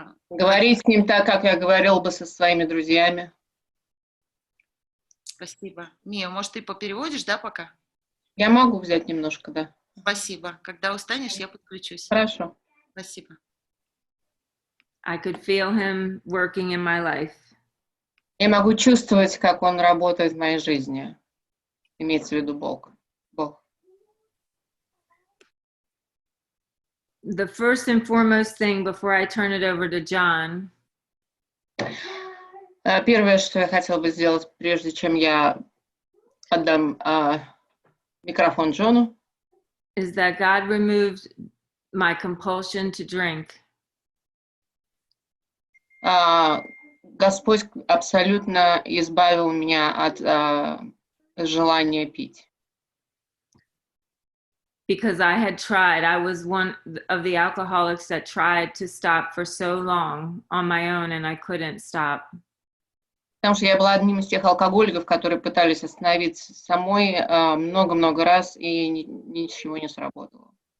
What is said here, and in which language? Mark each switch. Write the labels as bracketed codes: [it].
[ru] Говорить с ним так, как я говорил бы со своими друзьями. спасибо. Мия, может, ты попереводишь, да, пока? Я могу взять немножко, да. Спасибо. Когда устанешь, я подключусь. Хорошо. Спасибо. [en] I could feel him working in my life. [ru] Я могу чувствовать, как он работает в моей жизни. Имеется в виду Бог. Бог. [en] The first and foremost thing before I turn it over to John [ru] Первое, что я хотела бы сделать, прежде чем я отдам микрофон Джону, [en] is that God removed my compulsion to drink. [ru] Господь абсолютно избавил меня от желания пить. [en] Because I had tried. I was one of the alcoholics that tried to stop for so long on my own, and I couldn't stop. [ru] Потому что я была одним из тех алкоголиков, которые пытались остановиться самой много-много раз, и ничего не сработало.